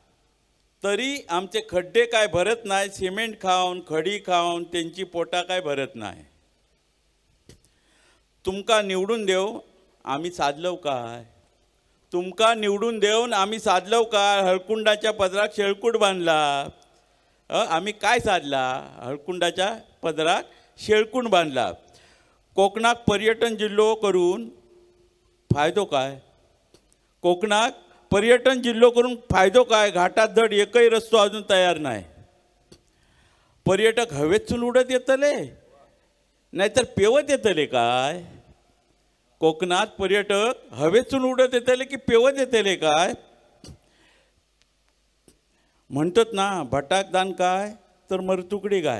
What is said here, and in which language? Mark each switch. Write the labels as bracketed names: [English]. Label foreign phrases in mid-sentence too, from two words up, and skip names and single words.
[Konkani] सिमेंट खाऊन खडी खाऊन त्यांची पोटा काय भरत नाही. तुमका निवडून देव आम्ही साधलव काय. तुमका निवडून देऊन आम्ही साधलव काय. हळकुंडाच्या पदराक शेळकूट बांधला. आम्ही काय साधला. हळकुंडाच्या पदराक शेळकूट बांधला. कोकणाक पर्यटन जिल्हो करून फायदो काय. कोकणाक पर्यटन जिल्हो करून फायदो काय. घाटात धड एकही रस्तो अजून तयार नाही. पर्यटक हवेतून उडत येतले नाहीतर पेवत येतले काय. कोकणात पर्यटक हवेतून उडत येतले की पेवत येतले काय. म्हणतात ना भटाक दान काय तर मरतुकडी गाय.